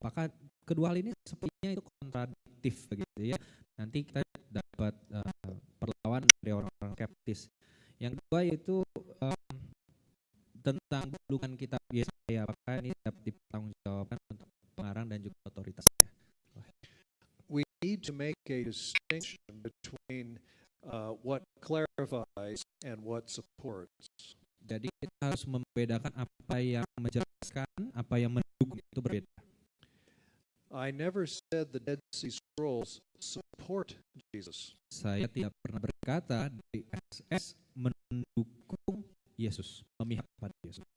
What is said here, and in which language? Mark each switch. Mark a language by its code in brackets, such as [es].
[id] Maka kedua hal ini sepertinya itu kontradiktif begitu ya. Nanti kita dapat perlawanan dari orang-orang skeptis. Yang kedua yaitu tentang gulungan kitab Yesaya, apakah ini dapat dipertanggungjawabkan untuk pengarang dan juga otoritasnya. [en] We need to make a distinction between what clarifies and what supports. [id] Jadi kita harus membedakan apa yang menjelaskan, apa yang mendukung, itu berbeda. [en] I never said the Dead Sea Scrolls support Jesus. [id] Saya tidak pernah berkata DSS mendukung Yesus, memihak pada Yesus.